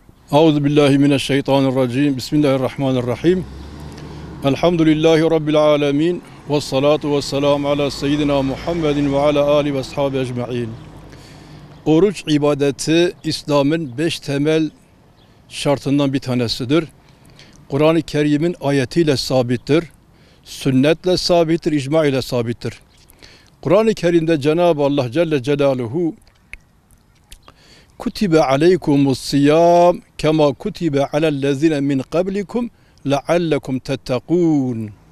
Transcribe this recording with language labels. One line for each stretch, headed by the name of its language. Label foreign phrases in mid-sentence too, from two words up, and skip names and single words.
Arabic: أعوذ بالله من الشيطان الرجيم. بسم الله الرحمن الرحيم. الحمد لله رب العالمين. والصلاة والسلام على سيدنا محمد وعلى آله وأصحابه أجمعين.
Turkish: Oruç ibadeti İslam'ın 5 temel şartından bir tanesidir. Kur'an-ı Kerim'in ayetiyle sabittir. Sünnetle sabittir, icma ile sabittir. Kur'an-ı Kerim'de Cenab-ı Allah
Arabic: جل جلاله كتب عليكم الصيام كما كتب على الذين من قبلكم لعلكم تتقون.